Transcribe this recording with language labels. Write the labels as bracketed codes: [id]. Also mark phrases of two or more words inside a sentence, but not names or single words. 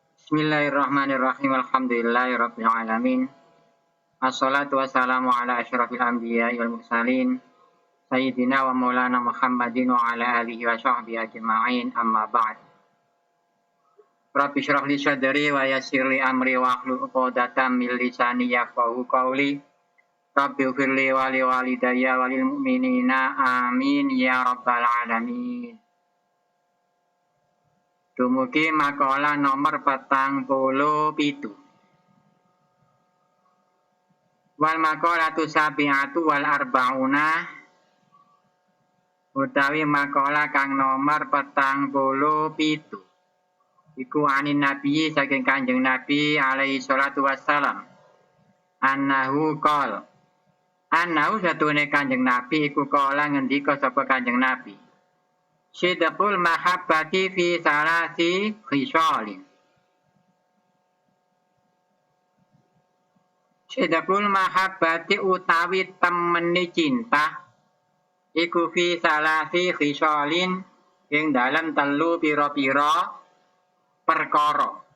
[ar] بسم الله الرحمن الرحيم. الحمد لله رب العالمين. الصلاة والسلام على أشرف الأنبياء والمرسلين سيدنا ومولانا محمد وعلى آله وصحبه أجمعين. أما بعد. رب اشرح لي صدري ويسر لي أمري واحلل عقدة من لساني يفقهوا قولي. رب اغفر لي ولوالدي وللمؤمنين آمين يا رب العالمين. [jv] Dumugi makalah nomor 47. [ar] والمقالة السابعة والأربعون [jv] utawi makalah kang nomor 47. Iku [ar] عن النبي [jv] saking Kanjeng Nabi [ar] عليه الصلاة والسلام. أنه قال. [jv] Annahu satune Kanjeng Nabi iku kala ngendika sapa Kanjeng Nabi. [ar] صدق المحبة في ثلاث خصال. صدق المحبة [jv] utawi temeni cinta iku [ar] في ثلاث خصال [jv] ing dalam telu pira-pira perkara.